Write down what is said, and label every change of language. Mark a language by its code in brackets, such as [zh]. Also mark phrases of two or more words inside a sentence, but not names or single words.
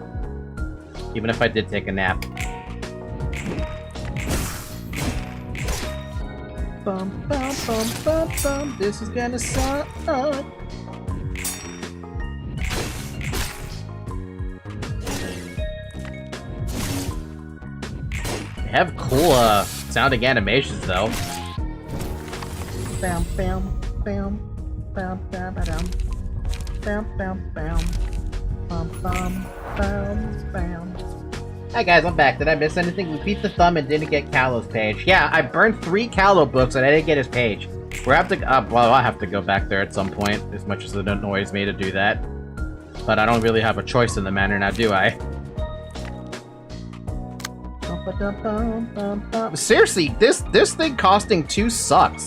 [en] Even if I did take a nap. bum, bum, bum, bum, bum. This is gonna suck. They have cool sounding animations though. Bam, bam, bam, bam, bam, bam, bam, bam, bam, bam, bam, bam, bam. Hi guys, I'm back. Did I miss anything? We beat the thumb and didn't get Callow's page. Yeah, I burned 3 Callow books and I didn't get his page. We'll have to, well, I'll have to go back there at some point, as much as it annoys me to do that. But I don't really have a choice in the matter now, do I? Seriously, this thing costing 2 sucks.